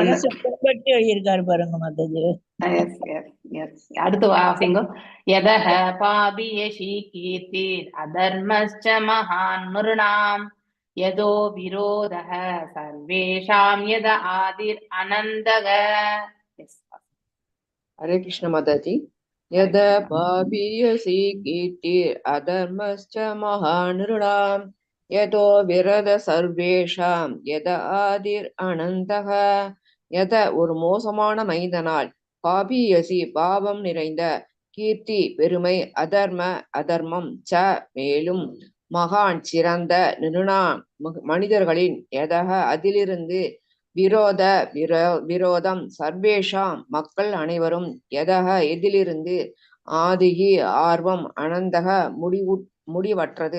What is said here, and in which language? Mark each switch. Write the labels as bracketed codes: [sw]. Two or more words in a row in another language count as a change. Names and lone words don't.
[ta] மனசு புண்பட்டு எழுதியிருக்காரு பாருங்க மாதாஜி. [en] yes yes yes. [ta] அடுத்து வாசிங்கோ. [sa] यतः पापीयसी कीर्तिर् अधर्मश्च महान् नृणाम् यतो विरोधः सर्वेषाम् यत आदिर् अनन्तकः. [ta] எஸ். [sa] हरे कृष्ण माताजी. यद पापीयसी कीर्तिर् अधर्मश्च महानृणाम् यतो विरद सर्वेषाम् यद आदिर् अनन्तः. [ta] यद ஒரு மோசமான மைந்தனால், பாபியசி பாவம் நிறைந்த, கீர்த்தி பெருமை, அதர்மம் ச மேலும், மகான் சிறந்த, நிருணாம் மனிதர்களின், எதக அதிலிருந்து, விரோதம் சர்வேஷாம் மக்கள் அனைவரும், எதக எதிலிருந்து, ஆதிகி ஆர்வம், அனந்தக முடிவற்றது.